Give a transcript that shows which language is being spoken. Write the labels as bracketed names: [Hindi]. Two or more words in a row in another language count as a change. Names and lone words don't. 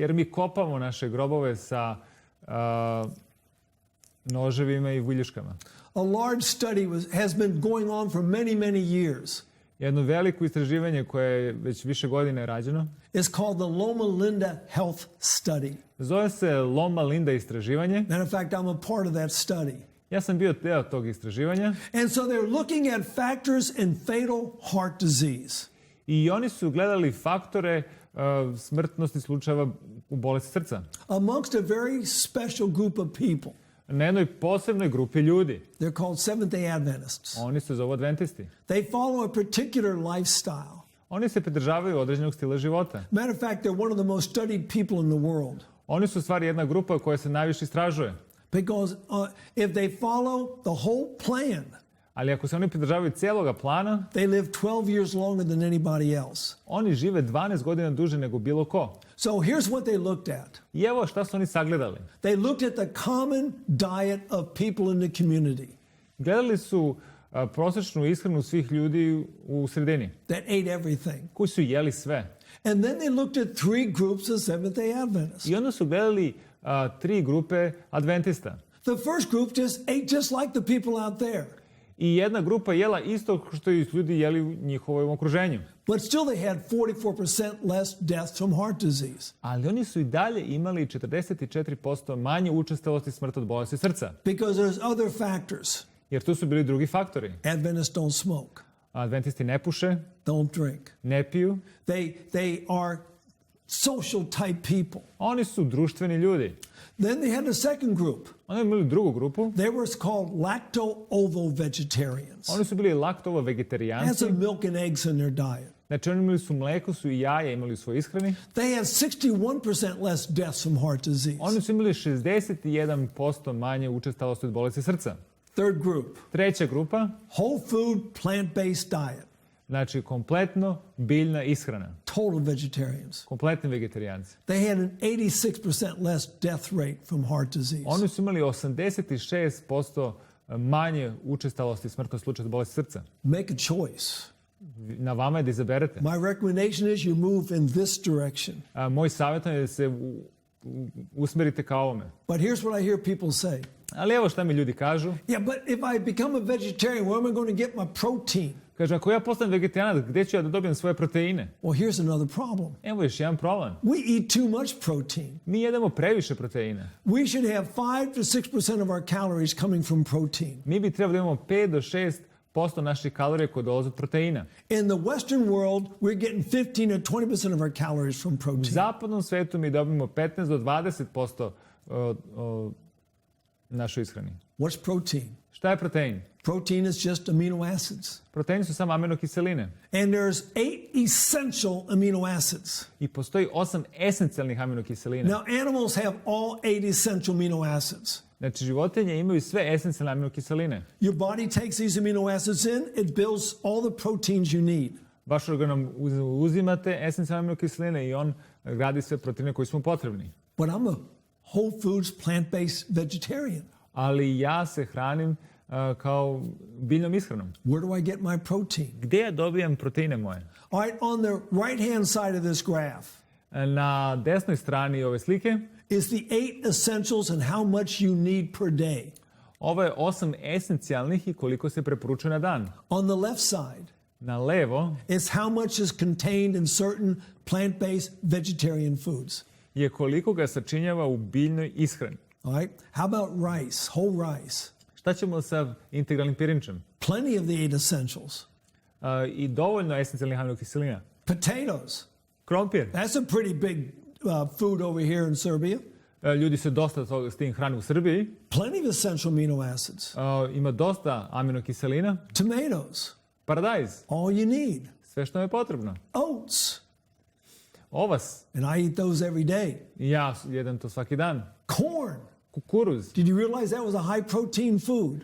[Serbian] Jer mi kopamo naše grobove sa noževima i viljuškama. [English] A large study has been going on for many, many years. [Serbian] Jedno veliko istraživanje koje je već više godina rađeno [English] It's called the Loma Linda Health Study. [Serbian] zove se Loma Linda istraživanje. [English] Matter of fact, I'm a part of that study. [Serbian] Ja sam bio deo tog istraživanja [English] And so they're looking at factors in fatal heart disease. [Serbian] i oni su gledali faktore smrtnosti slučajeva u bolesti srca [English] Amongst a very special group of people. [Serbian] na jednoj posebnoj grupi ljudi. [English] They're called Seventh-day Adventists. [Serbian] Oni se zovu adventisti. [English] They follow a particular lifestyle. [Serbian] Oni se pridržavaju određenog stila života. [English] Matter of fact, they're one of the most studied people in the world. [Serbian] Oni su u stvari jedna grupa koja se najviše istražuje. [English] Because if they follow the whole plan, [Serbian] Ali ako se oni pridržavaju cijeloga plana, [English] they live 12 years longer than anybody else. [Serbian] oni žive 12 godina duže nego bilo ko. [English] So here's what they looked at. [Serbian] I evo šta su oni sagledali. [English] They looked at the common diet of people in the community [Serbian] Gledali su prosječnu ishranu svih ljudi u sredini, [English] that ate everything. [Serbian] koji su jeli sve. [English] And then they looked at three groups of Seventh-day Adventists. [Serbian] I onda su gledali tri grupe adventista. [English] The first group ate just like the people out there. [Serbian] I jedna grupa jela isto što i ljudi jeli u njihovom okruženju. [English] But still they had 44% less deaths from heart disease. [Serbian] Ali oni su i dalje imali 44% manje učestalosti smrti od bolesti srca. [English] Because there's other factors. [Serbian] Jer tu su bili drugi faktori. [English] Adventists don't smoke, [Serbian] Adventisti ne puše, [English] don't drink. [Serbian] ne piju. [English] They are social type people. [Serbian] Oni su društveni ljudi. [English] Then they had a second group. [Serbian] Oni imali drugu grupu. [English] They were called lacto-ovo-vegetarians. [Serbian] Oni su bili laktovo [English] Had [Serbian] vegetarijanci. [English] some milk and eggs in their diet. [Serbian] Znači oni imali su mleko, su i jaja imali u svojoj ishrani. [English] They had 61% less deaths from heart disease. [Serbian] Oni su imali 61% manje učestalosti od bolesti srca. [English] Third group, [Serbian] Treća grupa, [English] whole food, plant-based diet. [Serbian] znači kompletno biljna ishrana. [English] Total vegetarians. [Serbian] Kompletni vegetarijanci. [English] They had an 86% less death rate from heart disease. [Serbian] Oni su imali 86% manje učestalosti smrtnog slučaja od bolesti srca. [English] Make a choice. [Serbian] Na vama je da izaberete. [English] My recommendation is you move in this direction. [Serbian] Moj savjet je da se usmerite ka ovome. [English] But here's what I hear people say. [Serbian] Ali evo šta mi ljudi kažu. [English] Yeah, but if I become a vegetarian, where am I going to get my protein? [Serbian] Kaže, ako ja postanem vegetarianac, gdje ću ja da dobijem svoje proteine? [English] Well, here's another problem. [Serbian] Evo još jedan problem. [English] We eat too much protein. [Serbian] Mi jedemo previše proteina. [English] We should have 5 to 6% of our calories coming from protein. [Serbian] Mi bi trebali da imamo 5 do 6% naših kalorija koje dolaze od proteina. [English] In the Western world, we're getting 15 to 20% of our calories from [Serbian] U [English] protein. [Serbian] zapadnom svetu mi dobijemo 15 do 20% našoj ishrani. [English] What's protein? [Serbian] Šta je protein? [English] Protein is just amino acids. [Serbian] Proteini su samo aminokiseline. [English] And there's 8 essential amino acids. [Serbian] I postoji 8 esencijalnih aminokiselina. [English] Now, animals have all 8 essential amino acids. [Serbian] Znači, životinje imaju sve esencijalne aminokiseline. [English] Your body takes these amino acids in, it builds all the proteins you need. [Serbian] Vaš organ uzimate esencijalne aminokiseline i on gradi sve proteine koji su mu potrebni. [English] But I'm a whole foods, plant-based vegetarian. [Serbian] Ali ja se hranim kao biljnom ishranom. [English] Where do I get my protein? [Serbian] Gdje ja dobijam proteine moje? [English] All right, on the right-hand side of this graph [Serbian] Na desnoj strani ove slike [English] is the 8 essentials and how much you need per day. [Serbian] ovo je 8 esencijalnih i koliko se preporučuje na dan. [English] On the left side, [Serbian] Na levo [English] it's how much is contained in certain plant-based vegetarian foods. [Serbian] je koliko ga sačinjava u biljnoj ishrani. [English] All right, how about rice, whole rice? [Serbian] Šta ćemo sa integralnim pirinčem? [English] Plenty of the 8 essentials. [Serbian] I dovoljno esencijalnih aminokiselina. [English] Potatoes, [Serbian] Krompir. [English] that's a pretty big food over here in Serbia. [Serbian] Ljudi se dosta s tim hrane u Srbiji. [English] Plenty of essential amino acids. [Serbian] Ima dosta aminokiselina. [English] Tomatoes, [Serbian] Paradajz. [English] all you need. [Serbian] Sve što je potrebno. [English] Oats, [Serbian] Ovas. [English] and I eat those every day. [Serbian] I ja jedem to svaki dan. [English] Corn. [Serbian] Kukuruz. [English] Did you realize that was a high protein food?